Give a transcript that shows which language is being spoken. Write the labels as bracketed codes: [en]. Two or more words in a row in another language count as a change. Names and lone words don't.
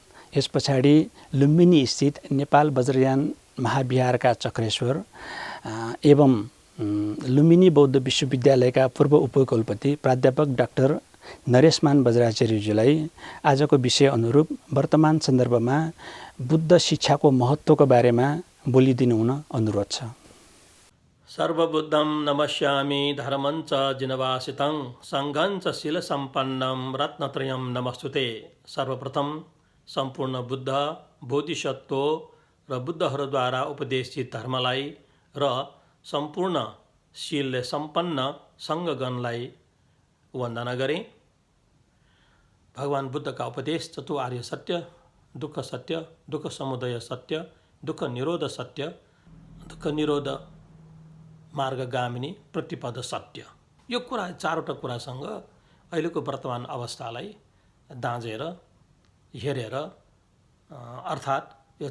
[ne] यस पछाडि लुम्बिनी स्थित नेपाल वज्रयान महाविहारका चक्रेश्वर एवं लुम्बिनी बौद्ध विश्वविद्यालयका पूर्व उपकुलपति प्राध्यापक डाक्टर नरेशमान वज्राचार्यज्यूलाई आजको विषय अनुरूप वर्तमान सन्दर्भमा बुद्ध शिक्षाको महत्त्वको बारेमा बोलिदिनु हुन अनुरोध छ। [sa] सर्वबुद्धं नमस्यामि धर्मञ्च जिनवासितं सङ्घञ्च शीलसम्पन्नं रत्नत्रयं नमस्तुते। [ne] सर्वप्रथम सम्पूर्ण बुद्ध, बोधिसत्व र बुद्धहरूद्वारा उपदेशित धर्मलाई र सम्पूर्ण शीलले सम्पन्न सङ्घगणलाई वन्दना गरेँ। भगवान बुद्धका उपदेश चतुर्आर्य सत्य, दुःख सत्य, दुःख समुदय सत्य, दुःख निरोध सत्य, दुःख निरोध मार्गगामिनी प्रतिपद सत्य, यो कुरा चारवटा कुरासँग अहिलेको वर्तमान अवस्थालाई दाँजेर हेरेर अर्थात् यो